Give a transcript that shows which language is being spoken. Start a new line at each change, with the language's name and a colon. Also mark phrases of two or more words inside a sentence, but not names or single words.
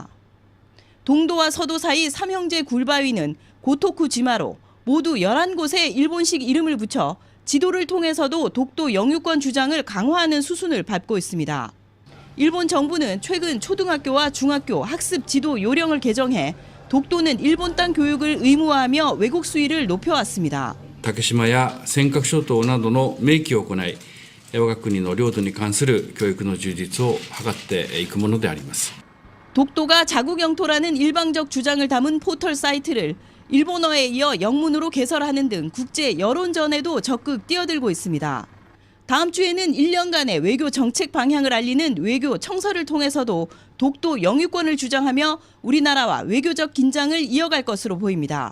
Korean: 동도와 서도 사이 삼형제 굴바위는 고토쿠지마로 모두 11곳에 일본식 이름을 붙여 지도를 통해서도 독도 영유권 주장을 강화하는 수순을 밟고 있습니다. 일본 정부는 최근 초등학교와 중학교 학습 지도 요령을 개정해 독도는 일본 땅 교육을 의무화하며 외국 수위를 높여왔습니다.
Japanese: 竹島や尖閣諸島などの明記を行い、我が国の領土に関する教育の充実を図っていくものであります。
Korean: 독도가 자국 영토라는 일방적 주장을 담은 포털 사이트를 일본어에 이어 영문으로 개설하는 등 국제 여론전에도 적극 뛰어들고 있습니다. 다음 주에는 1년간의 외교 정책 방향을 알리는 외교 청서를 통해서도 독도 영유권을 주장하며 우리나라와 외교적 긴장을 이어갈 것으로 보입니다.